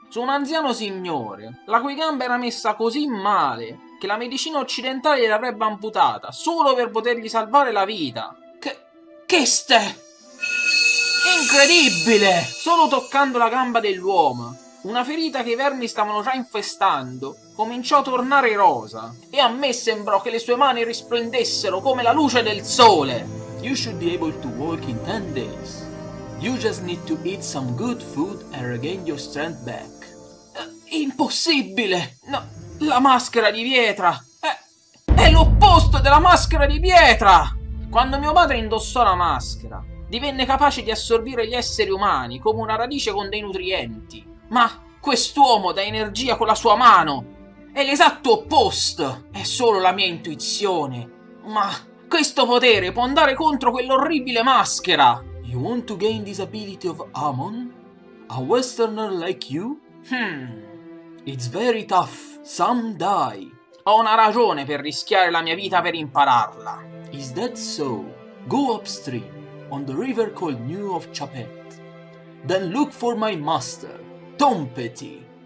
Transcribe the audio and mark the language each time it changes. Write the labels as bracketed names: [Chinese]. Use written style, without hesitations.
[Italian] Su un anziano signore, la cui gamba era messa così male che la medicina occidentale gliel'avrebbe amputata solo per potergli salvare la vita. Che ste? Incredibile! Solo toccando la gamba dell'uomo, una ferita che i vermi stavano già infestando cominciò a tornare rosa e a me sembrò che le sue mani risplendessero come la luce del sole. [English] You should be able to walk in 10 days. You just need to eat some good food and regain your strength back. [Italian] Impossibile! No, la maschera di pietra è l'opposto della maschera di pietra! Quando mio padre indossò la maschera, divenne capace di assorbire gli esseri umani come una radice con dei nutrienti. Ma quest'uomo dà energia con la sua mano. È l'esatto opposto. È solo la mia intuizione. Ma questo potere può andare contro quell'orribile maschera. [English] You want to gain this ability of Amon? A westerner like you? It's very tough. Some die. [Italian] Ho una ragione per rischiare la mia vita per impararla. [English] Is that so? Go upstream, on the river called New of Chapet. Then look for my master, Tonpetty.